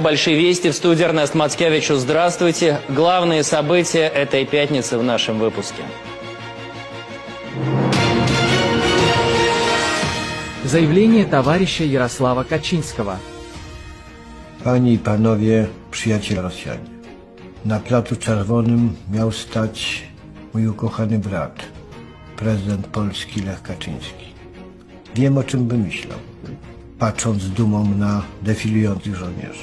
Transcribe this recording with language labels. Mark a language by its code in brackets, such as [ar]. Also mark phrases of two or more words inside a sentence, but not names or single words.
[ru] Большие вести». В студии Эрнест Мацкевич. Здравствуйте. Главные события этой пятницы в нашем выпуске. Заявление товарища Ярослава Kaczyńskiego. [pl] Panie i panowie, przyjaciele Rosjanie. Na Placu Czerwonym miał stać mój ukochany brat, prezydent Polski Lech Kaczyński. Wiem, o czym by myślał, patrząc z dumą na defilujących żołnierzy.